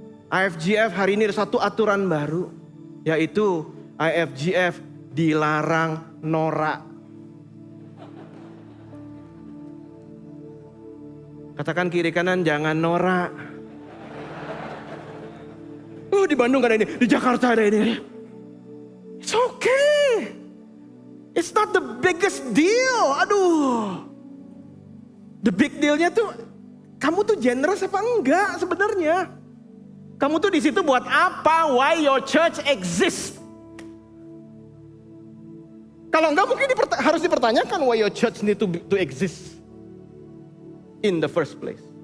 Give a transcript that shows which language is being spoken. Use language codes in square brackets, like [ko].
[id] IFGF hari ini ada satu aturan baru. Yaitu IFGF dilarang norak. Katakan kiri kanan, jangan norak. Di Bandung gak ada ini, di Jakarta ada ini. [en] It's okay. It's not the biggest deal. [id] Aduh. The big dealnya tuh, kamu tuh generous apa enggak sebenarnya? Kamu tuh di situ buat apa? [en] Why your church exists? [id] Kalau enggak mungkin harus dipertanyakan [en] why your church need to exist in the first place.